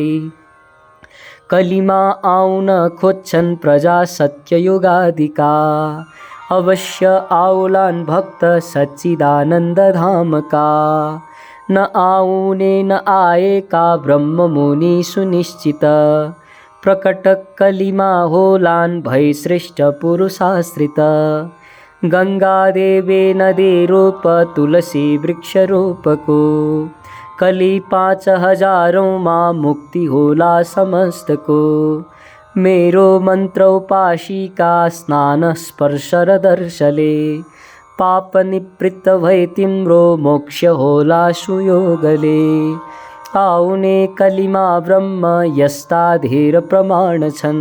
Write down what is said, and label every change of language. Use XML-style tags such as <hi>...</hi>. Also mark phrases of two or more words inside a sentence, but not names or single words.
<ne>कलिमा आउन खोज्छन् प्रजा सत्ययुगादिका। अवश्य आउलान् भक्त सच्चिदानन्द धामका। न आउने न आएका ब्रह्म मुनि सुनिश्चित। प्रकट कलिमा होलान् भई श्रेष्ठ पुरुषाश्रित। गंगा देवे नदी रूप तुलसी वृक्ष रूपको। कली 5000 माँ मुक्ति होला समस्त को। मेरो मंत्र उपासिका स्नान स्पर्शर दर्शले। पाप निवृत्त भई तिम्रो मोक्ष होला सुयोगले। आउने कलिमा ब्रह्म यस्ता धेर प्रमाण छन्।</ne>